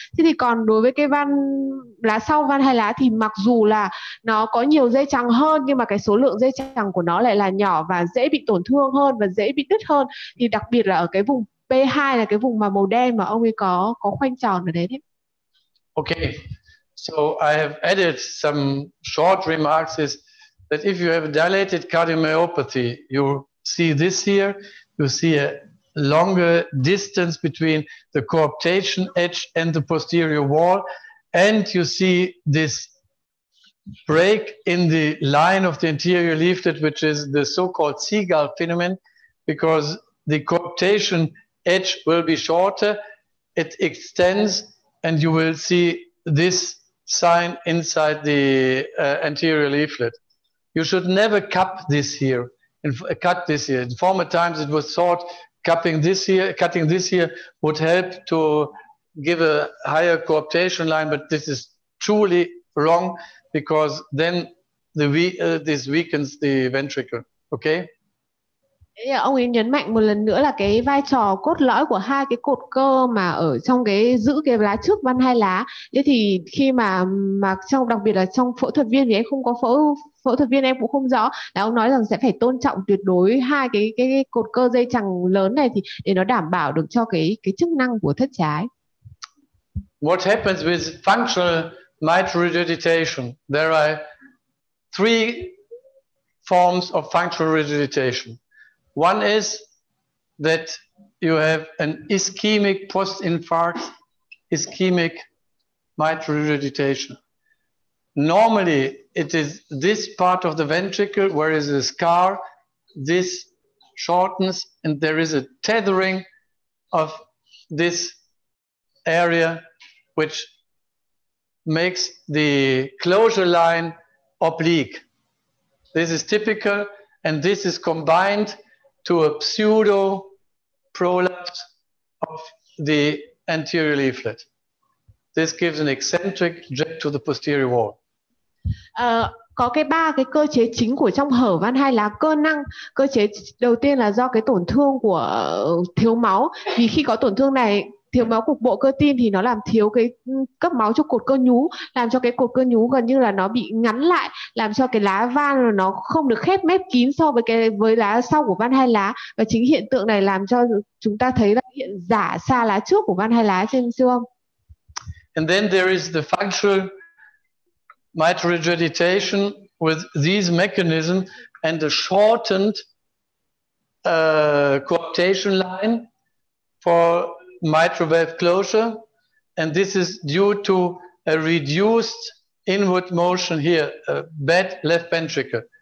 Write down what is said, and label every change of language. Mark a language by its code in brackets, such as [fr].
[vi] Thế thì còn đối với cái van lá sau van hai lá thì mặc dù là nó có nhiều dây chằng hơn nhưng mà cái số lượng dây chằng của nó lại là nhỏ và dễ bị tổn thương hơn và dễ bị đứt hơn. Thì đặc biệt là ở cái vùng P2 là cái vùng mà màu đen mà ông ấy có khoanh tròn ở đấy đấy. [en] Okay, so I have added some short remarks is that if you have dilated cardiomyopathy, you see this here, you see a longer distance between the coaptation edge and the posterior wall, and you see this break in the line of the anterior leaflet, which is the so-called seagull phenomenon, because the coaptation edge will be shorter, it extends, and you will see this sign inside the anterior leaflet. You should never cup this here and cut this here. In former times, it was thought cutting this here would help to give a higher coaptation line, but this is truly wrong because then this weakens the ventricle. Okay. [vi] Ông ấy nhấn mạnh một lần nữa là cái vai trò cốt lõi của hai cái cột cơ mà ở trong cái giữ cái lá trước van hai lá. Thế thì khi mà trong đặc biệt là trong phẫu thuật viên thì em không có phẫu thuật viên, em cũng không rõ, là ông nói rằng sẽ phải tôn trọng tuyệt đối hai cái cột cơ dây chằng lớn này thì để nó đảm bảo được cho cái chức năng của thất trái. [en] What happens with functional mitral regurgitation? There are three forms of functional regurgitation. One is that you have an ischemic post-infarct, ischemic mitral regurgitation. Normally, it is this part of the ventricle where is a scar, this shortens, and there is a tethering of this area which makes the closure line oblique. This is typical, and this is combined to a pseudo prolapse of the anterior leaflet. This gives an eccentric jet to the posterior wall. [vi] Có ba cái cơ chế chính của trong hở van hai lá cơ năng. Cơ chế đầu tiên là do cái tổn thương của thiếu máu. Vì khi có tổn thương này, thiếu máu cục bộ cơ tim thì nó làm thiếu cái cấp máu cho cột cơ nhú, làm cho cái cột cơ nhú gần như là nó bị ngắn lại, làm cho cái lá van nó không được khép mép kín so với lá sau của van hai lá, và chính hiện tượng này làm cho chúng ta thấy là hiện giả xa lá trước của van hai lá trên siêu âm. [en] And then there is the functional mitral regurgitation with these mechanisms and a shortened coaptation line for mitral valve closure, and this is due to a reduced inward motion here, a bad left ventricle.